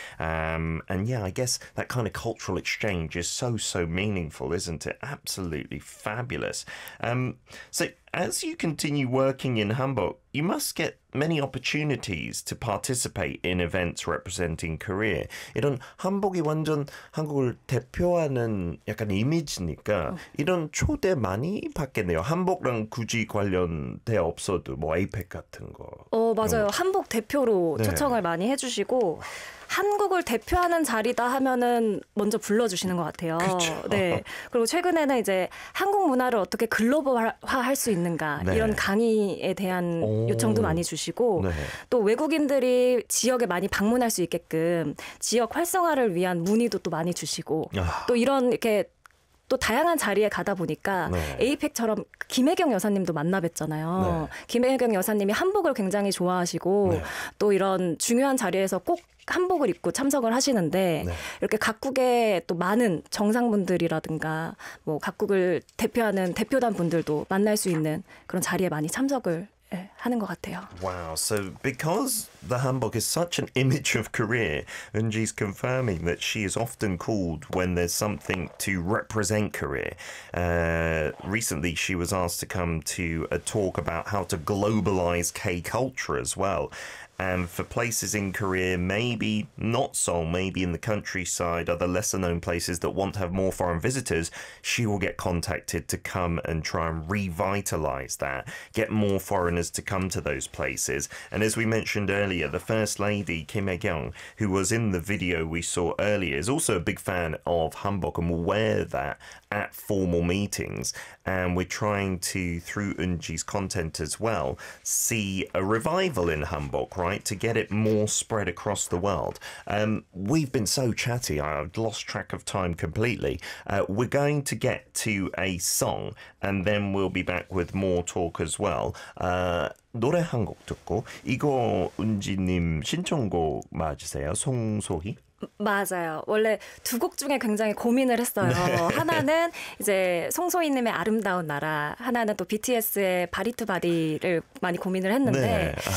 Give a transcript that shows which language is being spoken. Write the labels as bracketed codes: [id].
[en] And yeah, I guess that kind of cultural exchange is so, so meaningful, isn't it? Absolutely fabulous. So as you continue working in Hamburg, you must get many opportunities to participate in events representing Korea. [ko] 이런 한복이 완전 한국을 대표하는 약간 이미지니까 이런 초대 많이 받겠네요. 한복랑 굳이 관련돼 없어도 뭐 APEC 같은 거. 맞아요. 한복 대표로 초청을 네. 많이 해주시고 한국을 대표하는 자리다 하면은 먼저 불러주시는 것 같아요. 그쵸. 네. 그리고 최근에는 이제 한국 문화를 어떻게 글로벌화할 수 있는가 네. 이런 강의에 대한 요청도 많이 주시고 네. 또 외국인들이 지역에 많이 방문할 수 있게끔 지역 활성화를 위한 문의도 또 많이 주시고 또 이런 이렇게 또 다양한 자리에 가다 보니까 네. APEC처럼 김혜경 여사님도 만나 뵀잖아요. 네. 김혜경 여사님이 한복을 굉장히 좋아하시고 네. 또 이런 중요한 자리에서 꼭 한복을 입고 참석을 하시는데 네. 이렇게 각국의 또 많은 정상분들이라든가 뭐 각국을 대표하는 대표단 분들도 만날 수 있는 그런 자리에 많이 참석을 하는 것 같아요. [en] Wow. So because the hanbok is such an image of Korea, Eunji's confirming that she is often called when there's something to represent Korea. Recently, she was asked to come to a talk about how to globalize K-culture as well. And for places in Korea, maybe not Seoul, maybe in the countryside, other lesser known places that want to have more foreign visitors, she will get contacted to come and try and revitalize that, get more foreigners to come to those places. And as we mentioned earlier, the First Lady, Kim Hye-kyung, who was in the video we saw earlier, is also a big fan of Hanbok and will wear that at formal meetings. And we're trying to, through Eunji's content as well, see a revival in Hanbok, right, to get it more spread across the world. We've been so chatty, I've lost track of time completely. We're going to get to a song, and then we'll be back with more talk as well. [ko] 노래 한 곡 듣고, 이거 은지님 신청곡 맞으세요? 송소희? 맞아요. 원래 두 곡 중에 굉장히 고민을 했어요. 네. 하나는 이제 송소희님의 아름다운 나라, 하나는 또 BTS의 바디 투 바디를 많이 고민을 했는데 네.